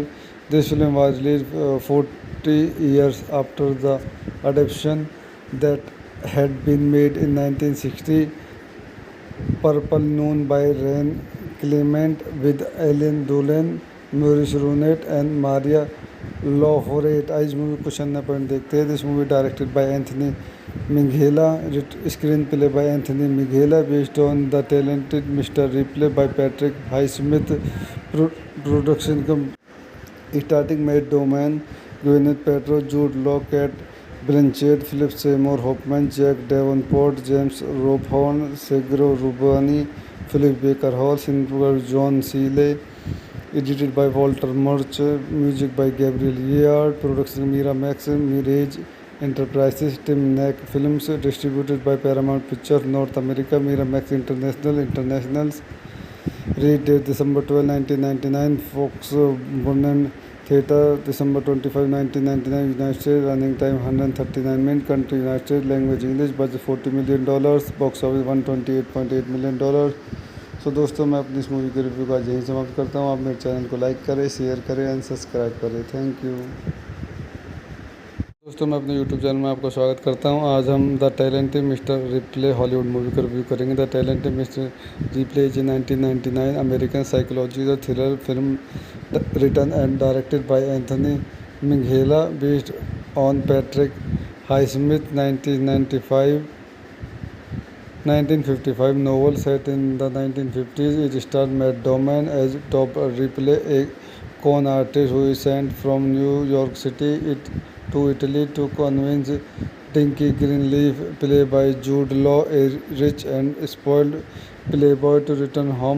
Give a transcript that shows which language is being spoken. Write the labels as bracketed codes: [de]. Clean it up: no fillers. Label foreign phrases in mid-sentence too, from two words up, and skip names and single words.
[en] This film was released 40 years after the adaptation that had been made in 1960. Purple Noon by Rain Clement with Ellen Dolan, Maurice Runet and Maria Laureate. [hi] आज इस मूवी को क्वेश्चन पॉइंट देखते हैं. [en] This movie directed by Anthony Minghella, screen play by Anthony Minghella, based on The Talented Mister Ripley by Patrick Highsmith. Production starting Matt Damon, Gwyneth Paltrow, Jude Law, Cate Blanchett, Philip Seymour Hoffman, Jack Davenport, James Rebhorn, Sergio Rubini, Philip Baker Hall, cinematographer John Seale, edited by Walter Murch, Music by Gabriel Yared, production Miramax, Mirage Enterprises, Timnick Films, distributed by Paramount Picture North America, Miramax Internationals. Release date December 12, 1999. Fox Burnham Theatre, December 25, 1999. United States. Running time 139 minutes. Country United States. Language English. Budget $40 million. Box office $128.8 million. [hi] सो दोस्तों, मैं अपनी इस मूवी के रिव्यू का यहीं समाप्त करता हूँ. आप मेरे चैनल को लाइक करें, शेयर करें [en] and subscribe [hi] करें. [en] thank you. [hi] दोस्तों, मैं अपने [en] YouTube channel [hi] में आपका स्वागत करता हूं. आज हम द टैलेंटेड मिस्टर रिप्ले [en] Hollywood movie [hi] का रिव्यू करेंगे. [en] The Talented Mister Ripley is 1999 American psychology the thriller film written and directed by Anthony Minghella, based on Patrick Highsmith 1955 novel set in the 1950s. It stars Matt Damon as Top Ripley, a con artist who is sent from New York City to Italy to convince Dinky Greenleaf, played by Jude Law, a rich and spoiled playboy, to return home.